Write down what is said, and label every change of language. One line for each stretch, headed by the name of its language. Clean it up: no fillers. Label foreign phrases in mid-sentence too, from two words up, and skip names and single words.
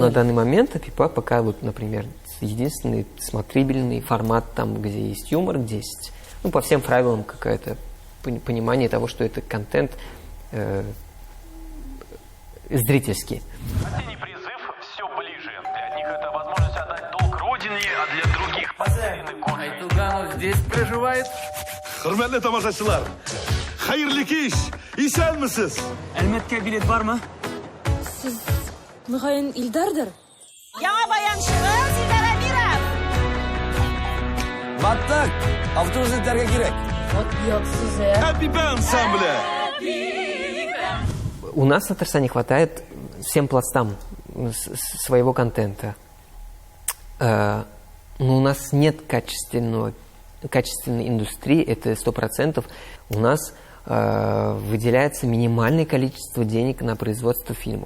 Russian: На данный момент Апипа пока, вот, например, единственный смотрибельный формат, там, где есть юмор, где есть, по всем правилам какое-то понимание того, что это контент зрительский. Осенний призыв все ближе. Для одних это возможность отдать долг родине, а для других потерянный город. Айтуганов здесь проживает.
Tatar: Hürmetli tamaşaçılar, hayırlı iş, isen misiniz? Әлмәткә билет бармы? Siz mügayen İldar'dır. Яңа баянчыбыз Илдар Амиров. Баттак, автобус этләргә кирәк. Happy ансамбле.
Russian: У нас в Татарстане хватает всем пластам своего контента. Но у нас нет качественного качественной индустрии, это 100%. У нас выделяется минимальное количество денег на производство фильмов.